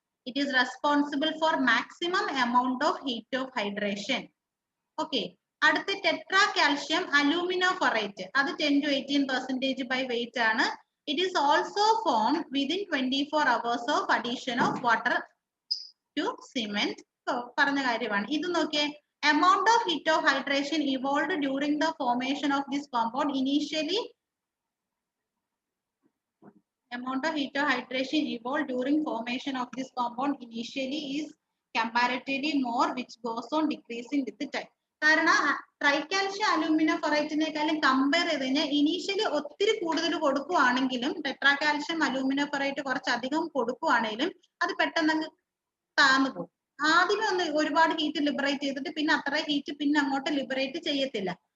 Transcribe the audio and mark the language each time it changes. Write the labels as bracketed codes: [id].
[en] It is responsible for maximum amount of heat of hydration. [ml] Okay, അടുത്ത tetra calcium alumino ഫെറേറ്റ്, അത് 10 to 18% by weight ആണ്. [en] It is also form within 24 hours of addition of water to cement. [ml] പറഞ്ഞ കാര്യമാണ് ഇത്. [en] നോക്കിയേ, amount of heat of hydration evolved during the formation of this compound initially. Amount of heat of hydration evolved during formation of this compound initially is comparatively more, which goes on decreasing with the time. [ml] കാരണം ട്രൈകാൽഷ്യം alumino ഫെറേറ്റിനേക്കാളും compare ചെയ്ത് കഴിഞ്ഞാൽ initially ഒത്തിരി കൂടുതൽ കൊടുക്കുവാണെങ്കിലും tetra calcium alumino ഫെറേറ്റ് കുറച്ചധികം കൊടുക്കുവാണെങ്കിലും അത് പെട്ടെന്ന് താന്നു പോകും. ആദ്യമേ ഒന്ന് ഒരുപാട് ഹീറ്റ് ലിബറേറ്റ് ചെയ്തിട്ട് പിന്നെ അത്ര ഹീറ്റ് പിന്നെ അങ്ങോട്ട് ലിബറേറ്റ് ചെയ്യത്തില്ല.